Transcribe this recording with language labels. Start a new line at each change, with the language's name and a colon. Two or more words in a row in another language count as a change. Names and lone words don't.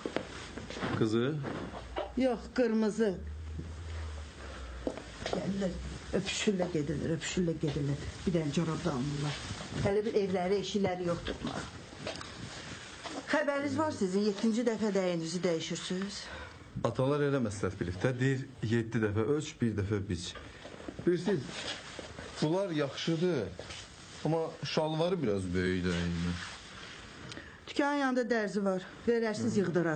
Turkish: Kızı? Yok, kırmızı. Gelirler, öpüşürle gelirler. Bir tane çorap da alırlar.
Azerbaijani: Hele bir evləri, eşiləri yok tutmaq. Xəbəriniz var sizin, 7-ci dəfə dəyinizi dəyişirsiniz. Atalar elə məsləhət bilib də, deyir 7 dəfə ölç, 1 dəfə biç. Bilirsiniz, bunlar yaxşıdır, amma şalvarı biraz böyükdür. Dükkanın yanında dərzi var, verərsiniz yığdırar.